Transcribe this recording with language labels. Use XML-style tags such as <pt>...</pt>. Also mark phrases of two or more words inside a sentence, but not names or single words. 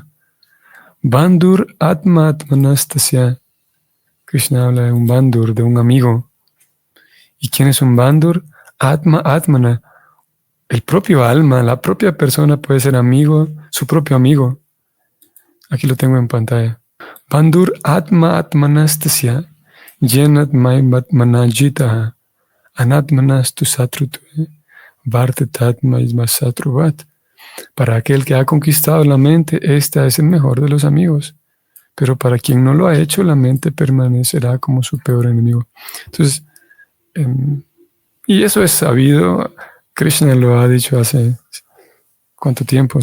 <sa>Bandhur Atma Atmanastasya.</sa> <es>Krishna habla de un Bandhur, de un amigo. ¿Y quién es un Bandhur?</es> <sa>Atma Atmana.</sa> <es>El propio alma, la propia persona puede ser amigo, su propio amigo. Aquí lo tengo en pantalla.</es> <sa>Bandhur Atma Atmanastasya Yenat Maimatmanajitaha Anatmanastu Satrutu Vartetatma Ismasatruvat.</sa> <es>Para aquel que ha conquistado la mente, esta es el mejor de los amigos. Pero para quien no lo ha hecho, la mente permanecerá como su peor enemigo. Entonces, y eso es sabido. Krishna lo ha dicho hace ¿cuánto tiempo?</es>